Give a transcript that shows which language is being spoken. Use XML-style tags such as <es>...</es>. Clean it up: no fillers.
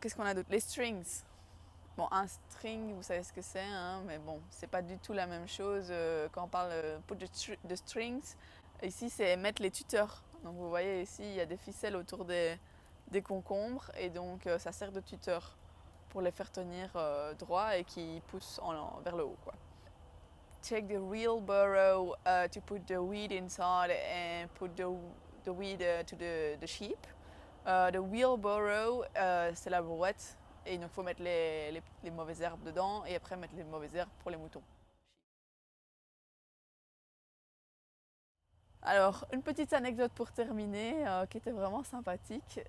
<fr>Qu'est-ce qu'on a d'autre? Les strings. Bon, un string, vous savez ce que c'est, hein, mais bon, c'est pas du tout la même chose quand on parle</fr> <en>put the strings.</en> <fr>Ici, c'est mettre les tuteurs. Donc vous voyez ici, il y a des ficelles autour des concombres et donc ça sert de tuteur pour les faire tenir droit et qui poussent vers le haut, quoi.</fr> <en>Take the wheelbarrow to put the weed inside and put the weed to the sheep.</en> <fr>The wheelbarrow, c'est la brouette et il faut mettre les mauvaises herbes dedans et après mettre les mauvaises herbes pour les moutons. Alors, une petite anecdote pour terminer qui était vraiment sympathique.</fr>